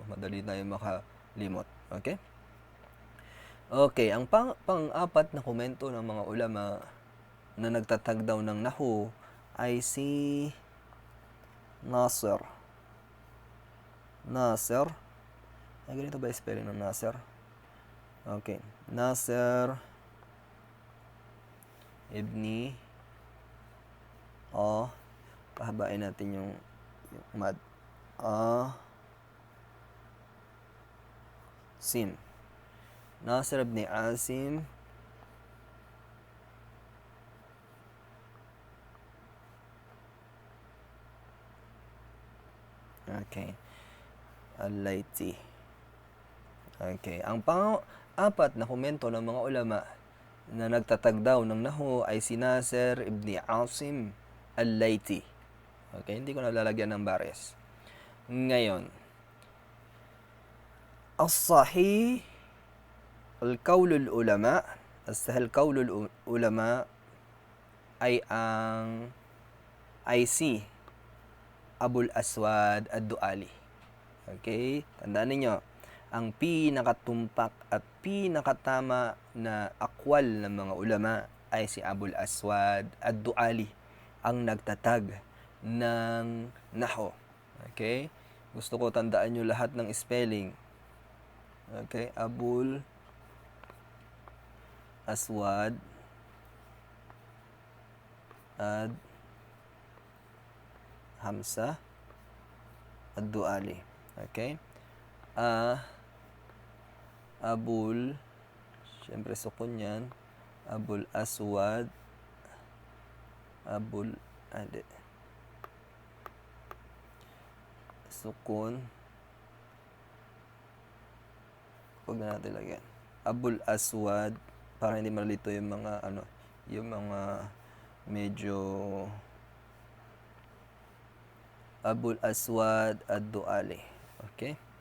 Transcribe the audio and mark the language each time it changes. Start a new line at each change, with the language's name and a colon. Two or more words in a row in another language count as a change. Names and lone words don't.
Filipino: Madali tayo makalimot. Okay? Okay, ang pang-apat na komento ng mga ulama na nagtatag daw ng nahu ay si Nasir. Ay, ganito ba spelling ng Nasir? Okay. Nasir ibni pahabain natin yung mad. Sim. Nasir ibni Asim okay. Al-Laiti. Okay. Ang pang-apat na komento ng mga ulama na nagtatag daw ng nahu ay si Nasir ibni Asim Al-Laiti. Okay, hindi ko nalalagyan ng bares. Ngayon,
Arabic: الصحيح القول العلماء، الصحيح قول العلماء
Filipino: ay si
Arabic: Abul Aswad Ad-Duali.
Filipino: Okay, tandaan niyo, ang pinakatumpak at pinakatama na akwal ng mga ulama ay si Abul Aswad Ad-Duali, ang nagtatag ng nahu. Okay? Gusto ko tandaan nyo lahat ng spelling. Okay? Abul Aswad Ad Hamsa Ad-Duali. Okay? Abul, syempre sukun yan. Abul Aswad sukun, huwag na natin lagyan. Abul Aswad, para hindi malito yung mga yung mga medyo Abul Aswad Ad-Duali. Okay?